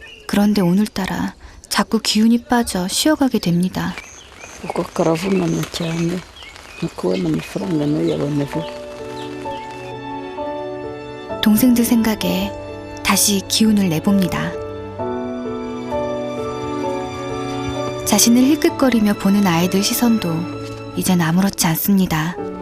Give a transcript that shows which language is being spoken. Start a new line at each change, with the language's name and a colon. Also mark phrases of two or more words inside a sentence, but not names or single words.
Korean: 그런데 오늘따라 자꾸 기운이 빠져 쉬어가게 됩니다.
Kinyarwanda: uko karavunana cyane no kubona amafaranga ntuyaboneho.
Korean: 동생들 생각에 다시 기운을 내봅니다. 자신을 힐끗거리며 보는 아이들 시선도 이젠 아무렇지 않습니다.